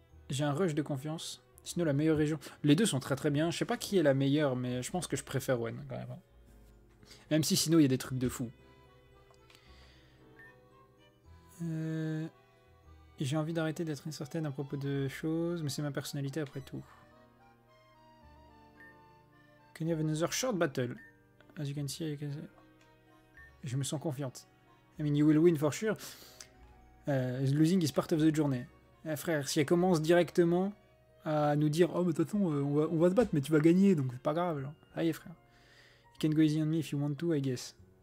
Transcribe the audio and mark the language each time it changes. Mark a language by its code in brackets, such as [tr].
[fr] J'ai un rush de confiance. Sinon, la meilleure région... Les deux sont très très bien. Je sais pas qui est la meilleure, mais je pense que je préfère Wen, quand même. Même si sinon, il y a des trucs de fou. J'ai envie d'arrêter d'être incertaine à propos de choses, mais c'est ma personnalité après tout. [en] Can you have another short battle? As you can see, [fr] je me sens confiante. [en] I mean, you will win for sure. Losing is part of the journey. [fr] Frère, si elle commence directement à nous dire oh, mais de toute façon, on va se battre, mais tu vas gagner, donc c'est pas grave. Genre. Allez, frère. [en] You can go easy on me if you want to, I guess.